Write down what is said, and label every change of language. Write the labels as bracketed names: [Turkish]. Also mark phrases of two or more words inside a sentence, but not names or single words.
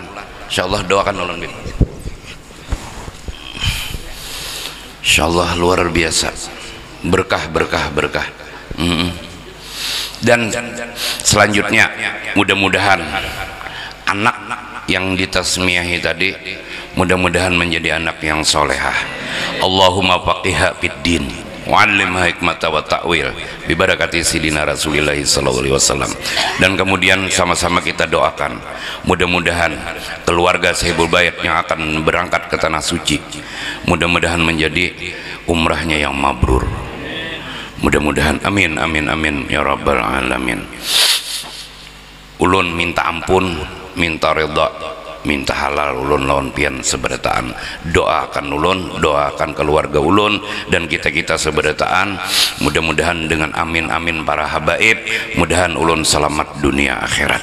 [Arabic] إن شاء الله [Banjar] doakan ulun beb. [Arabic] إن شاء الله [Banjar] luar biasa, berkah. Dan selanjutnya mudah-mudahan anak yang ditasmiyahi tadi mudah-mudahan menjadi anak yang solehah. [Arabic] اللهم فقهها في الدين وعلمها الحكمة والتأويل ببركة سيدنا رسول الله صلى الله عليه وسلم. [Banjar] Dan kemudian sama-sama kita doakan mudah-mudahan keluarga [Arabic] صاحب البيت [Banjar] yang akan berangkat ke tanah suci mudah-mudahan menjadi umrahnya yang mabrur. Mudah-mudahan, [Arabic] آمين يا رب العالمين. [Banjar] Ulun minta ampun, minta ridha, minta halal ulun lawan pian seberataan. Doakan ulun, doakan keluarga ulun dan kita seberataan. Mudah-mudahan dengan amin para habaib, mudahan ulun selamat dunia akhirat.